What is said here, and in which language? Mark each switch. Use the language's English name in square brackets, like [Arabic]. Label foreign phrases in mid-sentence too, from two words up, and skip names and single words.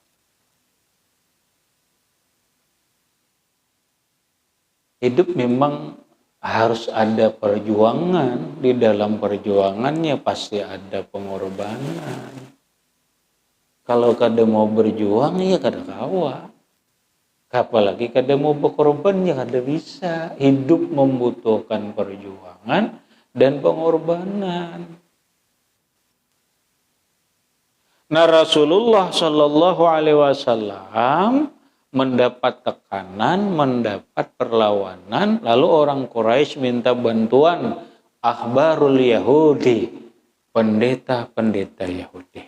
[Indonesian] Hidup memang harus ada perjuangan, di dalam perjuangannya pasti ada pengorbanan. [Banjar] Kalau kada mau berjuang ya kada kawa. Apalagi kada mau berkorban ya kada bisa. [Indonesian] Hidup membutuhkan perjuangan dan pengorbanan. Nah, Rasulullah [Arabic] Shallallahu Alaihi Wasallam [Indonesian] mendapat tekanan, mendapat perlawanan, lalu orang Quraisy minta bantuan [Arabic] ahbarul Yahudi, [Indonesian] pendeta-pendeta Yahudi.